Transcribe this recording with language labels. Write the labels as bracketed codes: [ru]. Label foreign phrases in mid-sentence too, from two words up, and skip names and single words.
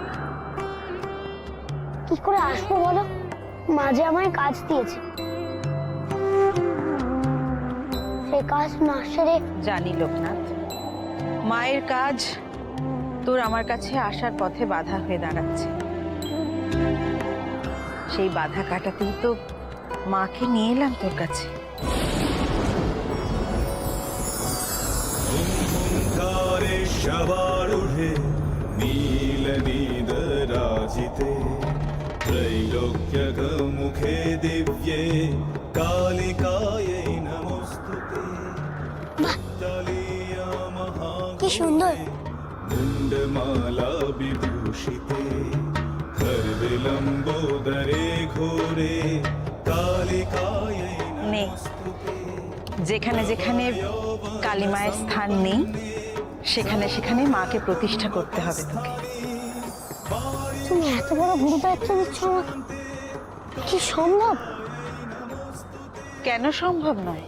[bn] কি করে আসবো বলো, মাঝে আমায় কাজ দিয়েছে, সেই কাজ না সেরে। জানি লোকনাথ, মায়ের কাজ তোর আমার কাছে আসার পথে বাধা হয়ে দাঁড়াচ্ছে। সেই বাধা কাটাতেই তো মাকে নিয়ে এলাম তোর কাছে। [sa] त्रैलोक्यमुखे दिव्ये कालिकायै नमोस्तुते। [bn] কি সুন্দর! [sa] मुण्डमाला विभूषिते खर्विलम्बोदरे घोरे कालिकायै नमोस्तुते। [bn] যেখানে যেখানে কালী মায়ের স্থান নেই সেখানে সেখানে মাকে প্রতিষ্ঠা করতে হবে তোকে। তুমি এত বড় গুরু দায়িত্ব দিচ্ছ আমাকে, কি সম্ভব? কেন সম্ভব নয়?